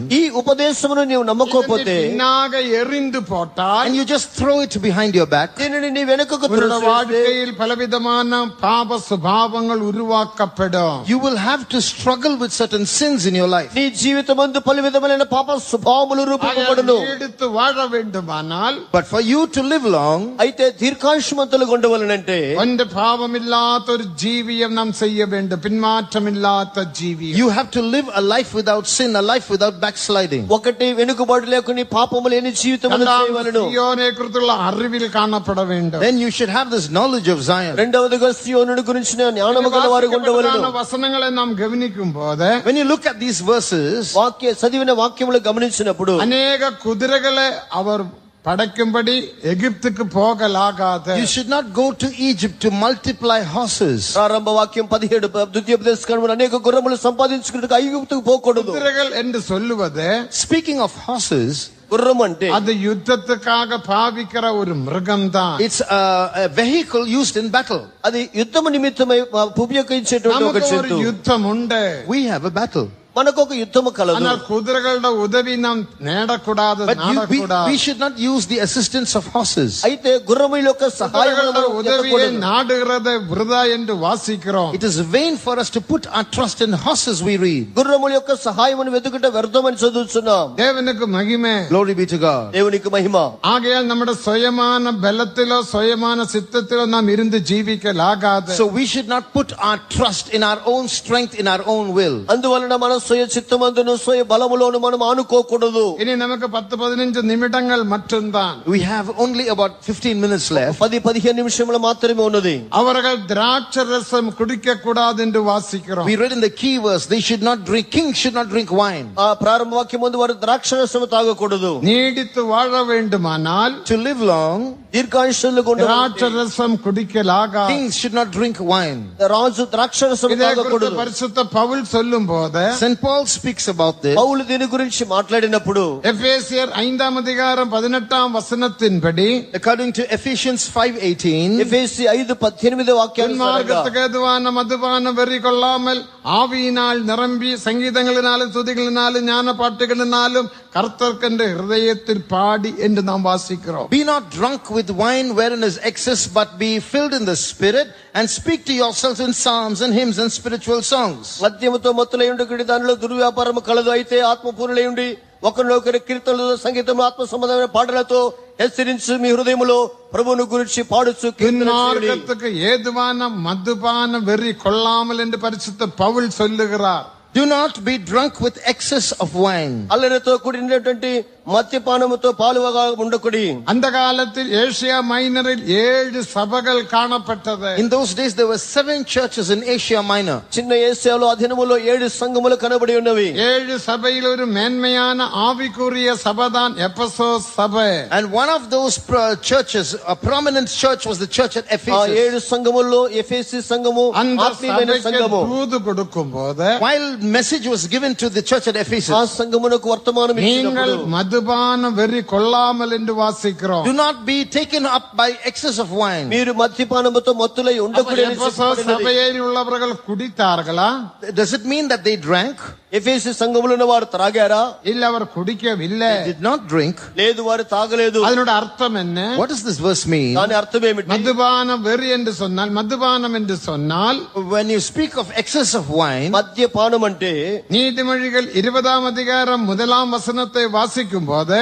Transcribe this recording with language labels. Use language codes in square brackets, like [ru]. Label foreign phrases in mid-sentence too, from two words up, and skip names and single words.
[te] ఈ ఉపదేశమును నీవు నమ్మకపోతే, [ta] பின்னாக எறிந்து போட்டால், [en] and you just throw it behind your back, [te] దీనిని నీ వెనుకకు [ta] உன்னுடைய [te] త్రోసివేస్తే, [ta] வாழ்க்கையில் பலவிதமான பாப சுபாவங்கள் உருவாக்கப்படும். [en] you will have to struggle with certain sins in your life. [te] నీ జీవితమందు పలు విధములైన పాప స్వభావములు రూపొందబడును. [ta] எடுத்து வாழ வேண்டுமானால், [en] But for you to live long, [te] అయితే దీర్ఘాయుష్మంతులుగా ఉండవలనంటే [ta] ஒன்று பாவமில்லாத ஒரு ஜீவியம் நாம் செய்ய வேண்டும். பின்மாற்றம் இல்லாத ஜீவியம். [en] you have to live a life without sin, a life without backsliding. [te] ఒకటి వెనుకబాటు లేకుండా పాపము లేని జీవితమును చేయవలెను. [ta] சியோனை குறித்துள்ள அறிவில் காணப்பட வேண்டும். [en] Then you should have this knowledge of Zion. [te] రెండవదిగా సియోనుని గురించిన జ్ఞానము గల వారు ఉండవలెను. [ta] வசனங்களை நாம் கவனிக்கும் போது, [en] When you look at these verses, [te] చదివిన వాక్యములు గమనించినప్పుడు [ta] அநேக குதிரைகளை அவர் படைக்கும்படி எகிப்துக்கு போகலாகாது. [en] you should not go to Egypt to multiply horses. [te] ప్రారంభ వాక్యం 17 ద్వితీయోపదేశకాండములో అనేక గుర్రములు సంపాదించుకున్నట్టుగా ఐగుప్తుకు పోకూడదు. [ta] குதிரைகள் என்று சொல்லுவது, [en] Speaking of horses, [te] గుర్రం అంటే [ta] அது யுத்தத்துக்காக பாவிக்கிற ஒரு மிருகம்தான். [en] it's a vehicle used in battle. [te] అది యుద్ధము నిమిత్తమై ఉపయోగించేటువంటి ఒక [ta] நமக்கு ஒரு [te] జంతువు. [ta] யுத்தம் உண்டு. [en] We have a battle. [te] మనకు ఒక యుద్ధము కలదు. [ta] ஆனால் குதிரைகளோட உதவி நாம் நேடக்கூடாது, [en] But [ta] நாடக்கூடாது. [en] we should not use the assistance of horses. [te] అయితే గుర్రముల యొక్క సహాయం [ta] குதிரைகளோட உதவியை நாடுகிறதை விருதா என்று வாசிக்கிறோம். [en] It is vain for us to put our trust in horses, we read. [te] గుర్రముల యొక్క సహాయమును వెతుకుట వ్యర్థమని చదువుతున్నాం. [ta] தேவனுக்கு மகிமை. [en] Glory be to God. [te] దేవునికి మహిమ. [ta] ஆகையால் நம்முடைய சுயமான பலத்திலோ சுயமான சித்தத்திலோ நாம் இருந்து ஜீவிக்கலாகாது. [en] So we should not put our trust in our own strength, in our own will. [te] అందువలన మన స్వయ చిత్తమందును స్వయ బలములోను మనం ఆనుకోకూడదు. [ta] இனி நமக்கு 10-15 நிமிடங்கள் மட்டும்தான். [en] We have only about 15 minutes left. [te] 10-15 నిమిషములు మాత్రమే ఉన్నది. [ta] அவர்கள் திராட்சை ரசம் குடிக்க கூடாது என்று வாசிக்கிறோம். [en] We read in the key verse, they should not drink, kings should not drink wine. [te] ఆ ప్రారంభ వాక్యం ముందు వారు ద్రాక్షరసము తాగకూడదు. [ta] நீடித்து வாழ வேண்டுமானால் [en] To live long, [te] దీర్ఘాయుష్యులుగా [ta] திராட்சை [te] ఉండాలి. [ta] ரசம் குடிக்கலாகாது. [en] kings should not drink wine. [te] రాజు ద్రాక్షరసము [ta] இதை குறித்து [te] తాగకూడదు. [ta] பரிசுத்த பவுல் சொல்லும் போது, [en] St. Paul speaks about this. [te] పౌలు దీని గురించి మాట్లాడినప్పుడు [ta] எபேசியர் 5 அதிகாரம் 18 வசனத்தின்படி, [en] According to Ephesians 5:18, [te] ఎఫెసీ 5:18 వాక్యానుసారంగా [ta] மார்க்கத்துக்கு ஏதுவான மதுபான வெறி கொள்ளாமல் ஆவியினால் நிரம்பி சங்கீதங்களினாலும் துதிகளினாலும் ஞான பாட்டுகளினாலும் கர்த்தர்க்கென்று ஹிருதயத்தில் பாடி என்று நாம் வாசிக்கிறோம். [en] be not drunk with wine wherein is excess, but be filled in the Spirit, and speak to yourselves in psalms and hymns and spiritual songs. [te] మద్యముతో మత్తులై ఉండి దానిలో దుర్వ్యాపారము కలదు. అయితే ఆత్మపూర్ణులై ఉండి ఒకరినొకరి కీర్తనలు సంగీతం ఆత్మ సంబంధమైన పాటలతో హెచ్చరించి మీ హృదయములో ప్రభువును గురించి పాడుచు కీర్తన చేయుడి. [ta] மார்க்கத்துக்கு ஏதுவான மதுபான வெறி கொள்ளாமல் என்று பரிசுத்த பவுல் சொல்லுகிறார். [en] Do not be drunk with excess of wine. [te] అల్లరితో కూడినటువంటి మద్యపానముతో పాలువగా ఉండకుడి. [ta] அந்த காலத்தில் ஏசியா மைனரில் 7 சபைகள் காணப்பட்டது. [en] In those days there were 7 churches in Asia Minor. [te] చిన్న ఏసియాలో అధీనములో 7 సంఘములు కనబడి ఉన్నవి. [ta] 7 சபையில் ஒரு மேன்மையான ஆவிக்குரிய சபைதான் எபேசோஸ் சபை. [en] And one of those churches, a prominent church, was the church at [te] ఆ [en] Ephesus. [te] 7 సంఘముల్లో ఎఫెసీ సంఘము [ta] அந்த [te] ఆత్మీయమైన [ta] சபைக்கு [te] సంఘము. [ta] தூது கொடுக்கும் போது, [en] While message was given to the church at [te] ఆ [en] Ephesus, [te] సంఘమునకు వర్తమానం [ta] நீங்கள் [te] ఇచ్చినప్పుడు [ta] மதுபான வெறி கொள்ளாமல் என்று வாசிக்கிறோம். [en] Do not be taken up by excess of wine. [te] మీరు మద్యపానముతో మత్తులై ఉండకూడదని [ta] எபேசு சபையில் உள்ளவர்கள் குடித்தார்களா? [en] Does it mean that they drank? [te] ఎఫెసు సంఘములో ఉన్న వారు త్రాగారా? [ta] இல்ல, அவர் குடிக்கவில்லை. [en] They did not drink. [te] లేదు, వారు తాగలేదు. [ta] அதனோட அர்த்தம் என்ன? [en] What does this verse mean? [te] దాని అర్థం ఏమిటి? [ta] மதுபான வெறி என்று சொன்னால், மதுபானம் என்று சொன்னால், [en] When you speak of excess of wine, [te] మద్యపానం అంటే [ta] நீதிமொழிகள் 20ஆம் அதிகாரம் 1ஆம் வசனத்தை வாசிக்கும் போது,